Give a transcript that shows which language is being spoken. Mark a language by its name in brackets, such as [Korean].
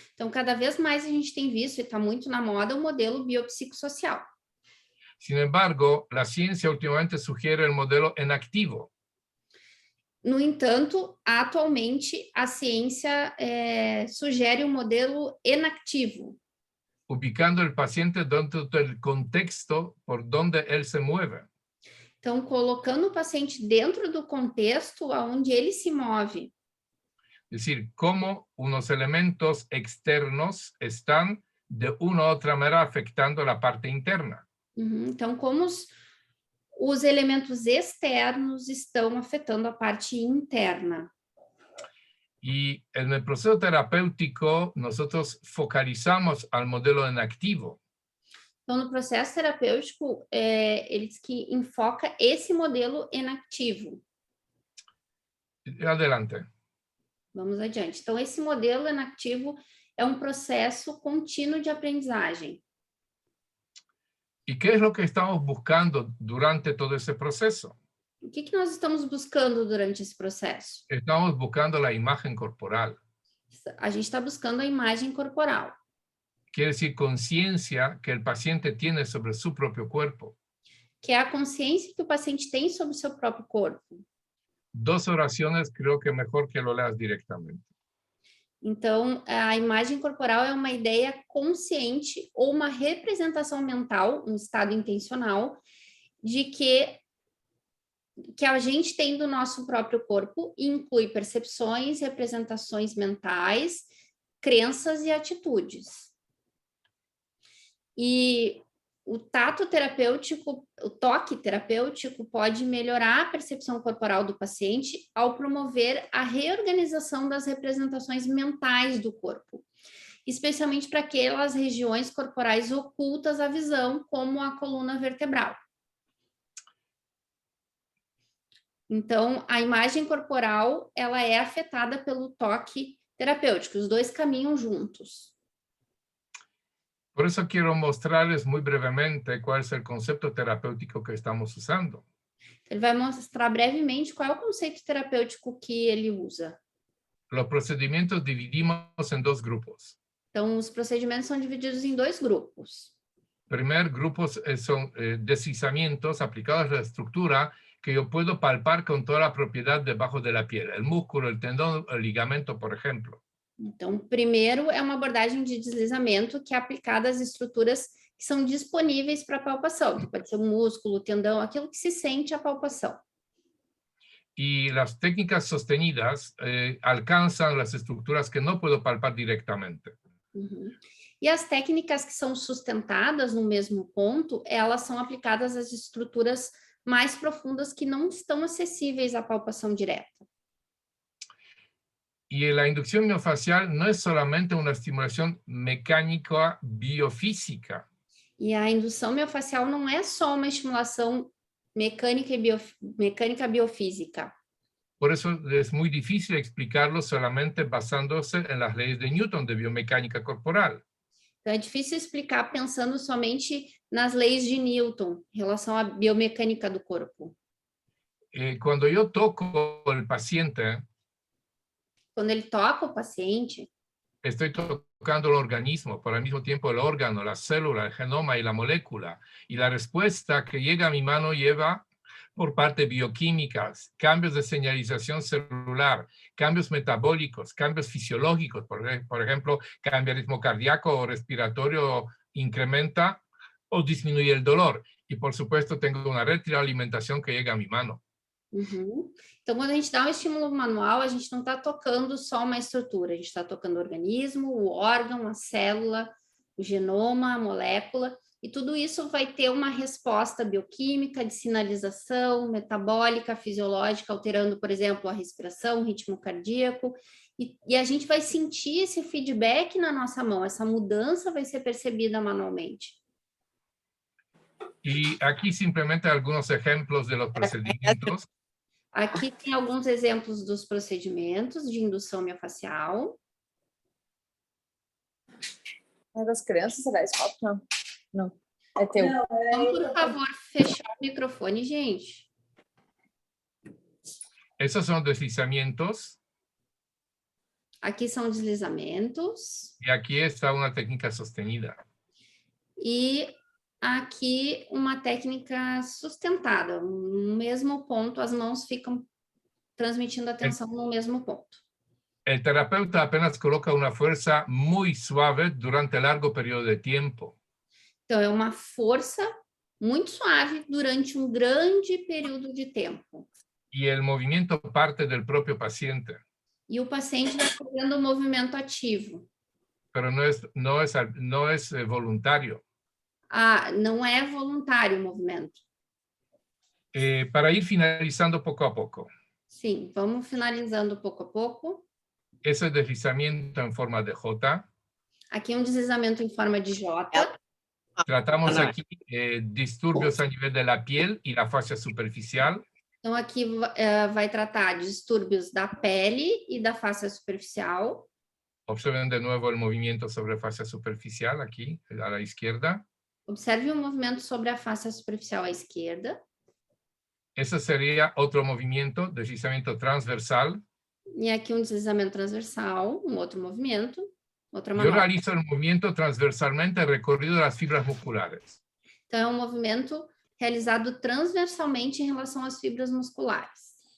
[Portuguese] Então, cada vez mais a gente tem visto, e está muito na moda, o modelo biopsicossocial. [Spanish] Sin embargo, la ciencia últimamente sugiere el modelo enactivo. [Portuguese] No entanto, atualmente, a ciência sugere um modelo enactivo, [Spanish] ubicando el paciente dentro del contexto por donde él se mueve. [Portuguese] então colocando o paciente dentro do contexto aonde ele se move. [Spanish] Es decir, cómo unos elementos externos están de una u otra manera afectando la parte interna. Uhum. [Portuguese] Então, como os elementos externos estão afetando a parte interna. [Spanish] Y en el proceso terapéutico, nosotros focalizamos al modelo enactivo. [Portuguese] Então, no processo terapêutico, ele diz que enfoca esse modelo enactivo. [Spanish] Adelante. [Portuguese] Vamos adiante. Então, esse modelo enactivo é um processo contínuo de aprendizagem. [Spanish] ¿Y qué es lo que estamos buscando durante todo ese proceso? [Portuguese] O que nós estamos buscando durante esse processo? [Spanish] Estamos buscando la imagen corporal. [Portuguese] A gente está buscando a imagem corporal. [Spanish] Quiere decir conciencia que el paciente tiene sobre su propio cuerpo. [Portuguese] Que é a consciência que o paciente tem sobre o seu próprio corpo. [Spanish] Dos oraciones, creo que mejor que lo leas directamente. [Portuguese] Então, a imagem corporal é uma ideia consciente ou uma representação mental, um estado intencional, de que a gente tem do nosso próprio corpo e inclui percepções, representações mentais, crenças e atitudes. E o tato terapêutico, o toque terapêutico pode melhorar a percepção corporal do paciente ao promover a reorganização das representações mentais do corpo, especialmente para aquelas regiões corporais ocultas à visão, como a coluna vertebral. Então, a imagem corporal, ela é afetada pelo toque terapêutico, os dois caminham juntos. [Spanish] Por eso quiero mostrarles muy brevemente cuál es el concepto terapéutico que estamos usando. [Portuguese] Ele vai mostrar brevemente qual é o conceito terapêutico que ele usa. [Spanish] Los procedimientos dividimos en dos grupos. [Portuguese] Então, os procedimentos são divididos em dois grupos. [Spanish] Primer grupo son deslizamientos aplicados a la estructura que yo puedo palpar con toda la propiedad debajo de la piel, el músculo, el tendón, el ligamento, por ejemplo. [Portuguese] Então, primeiro é uma abordagem de deslizamento que é aplicada às estruturas que são disponíveis para palpação, que pode ser o músculo, o tendão, aquilo que se sente a palpação. [Spanish] Y las técnicas sostenidas alcanzan las estructuras que no puedo palpar directamente. Uhum. [Portuguese] E as técnicas que são sustentadas no mesmo ponto, elas são aplicadas às estruturas mais profundas que não estão acessíveis à palpação direta. [Spanish] Y la inducción miofacial no es solamente una estimulación mecánica biofísica. [Portuguese] E a indução miofacial não é só uma estimulação mecânica biofísica. [Spanish] Por eso es muy difícil explicarlo solamente basándose en las leyes de Newton de biomecánica corporal. [Portuguese] Então, é difícil explicar pensando somente nas leis de Newton em relação à biomecânica do corpo. [Spanish] Cuando yo toco al paciente, [Portuguese] quando ele toca o paciente, [Spanish] estoy tocando el organismo, pero al mismo tiempo el órgano, la célula, el genoma y la molécula. Y la respuesta que llega a mi mano lleva por parte bioquímicas, cambios de señalización celular, cambios metabólicos, cambios fisiológicos, por ejemplo, cambia el ritmo cardíaco o respiratorio, incrementa o disminuye el dolor. Y por supuesto tengo una retroalimentación que llega a mi mano. Uhum. [Portuguese] Então, quando a gente dá um estímulo manual, a gente não está tocando só uma estrutura, a gente está tocando o organismo, o órgão, a célula, o genoma, a molécula, e tudo isso vai ter uma resposta bioquímica, de sinalização, metabólica, fisiológica, alterando, por exemplo, a respiração, o ritmo cardíaco, e a gente vai sentir esse feedback na nossa mão, essa mudança vai ser percebida manualmente. [Spanish] Y aquí simplemente algunos ejemplos de los procedimientos. [Portuguese] Aqui tem alguns exemplos dos procedimentos de indução miofascial. É das crianças, será esse copo? Não. Não. É teu. Vamos, por favor, fechar o microfone, gente. [Spanish] Esos son deslizamientos. [Portuguese] Aqui são deslizamentos. [Spanish] Y aquí está una técnica sostenida. [Portuguese] E aqui uma técnica sustentada. No mesmo ponto, as mãos ficam transmitindo atenção no mesmo ponto. [Spanish] El terapeuta apenas coloca una fuerza muy suave durante largo periodo de tiempo. [Portuguese] Então, é uma força muito suave durante um grande período de tempo. [Spanish] Y el movimiento parte del propio paciente, [Portuguese] E o paciente vai fazendo o movimento ativo. [Spanish] pero no es voluntario. [Portuguese] Ah, não é voluntário o movimento. [Spanish] Para ir finalizando poco a poco. [Portuguese] Sim, vamos finalizando pouco a pouco. [Spanish] Ese deslizamiento en forma de J. [Portuguese] Aqui um deslizamento em forma de J. [Spanish] Tratamos aquí disturbios a nivel de la piel y la fascia superficial. [Portuguese] Então, aqui vai tratar de distúrbios da pele e da face superficial. [Spanish] Observen de nuevo el movimiento sobre fascia superficial aquí, a la izquierda. [Portuguese] Observe o movimento sobre a face superficial à esquerda. [Spanish] Ese sería otro movimiento, deslizamiento transversal. [Portuguese] E aqui um deslizamento transversal, um outro movimento, outra [Spanish] Yo [Portuguese] manobra. [Spanish] realizo el movimiento transversalmente recorrido de las fibras musculares. [Portuguese] Então, é um movimento realizado transversalmente em relação às fibras musculares.